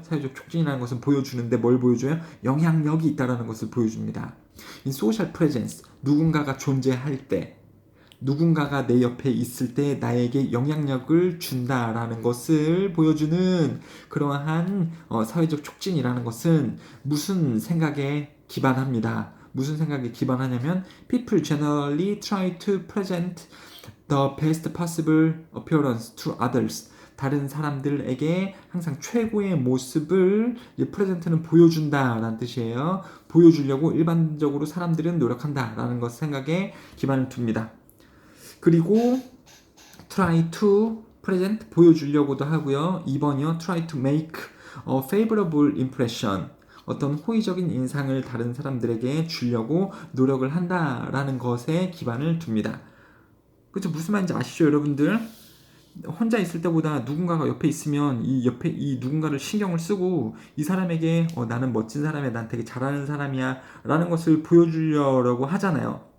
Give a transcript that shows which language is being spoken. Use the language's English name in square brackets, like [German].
[Korean] 사회적 촉진이라는 것은 보여주는데 뭘 보여줘요? 영향력이 있다는 것을 보여줍니다. 이 social presence, 누군가가 존재할 때, 누군가가 내 옆에 있을 때 나에게 영향력을 준다라는 것을 보여주는 그러한 사회적 촉진이라는 것은 무슨 생각에 기반합니다. 무슨 생각에 기반하냐면 [English] people generally try to present the best possible appearance to others. [Korean] 다른 사람들에게 항상 최고의 모습을 프레젠트는 보여준다라는 뜻이에요. 보여주려고 일반적으로 사람들은 노력한다라는 것 생각에 기반을 둡니다. 그리고 [English] try to present [Korean] 보여주려고도 하고요. 2번이요. [English] try to make a favorable impression. [Korean] 어떤 호의적인 인상을 다른 사람들에게 주려고 노력을 한다라는 것에 기반을 둡니다. 그렇죠? 무슨 말인지 아시죠, 여러분들? 혼자 있을 때보다 누군가가 옆에 있으면 이 옆에 이 누군가를 신경을 쓰고 이 사람에게 나는 멋진 사람이야, 난 되게 잘하는 사람이야 라는 것을 보여주려고 하잖아요.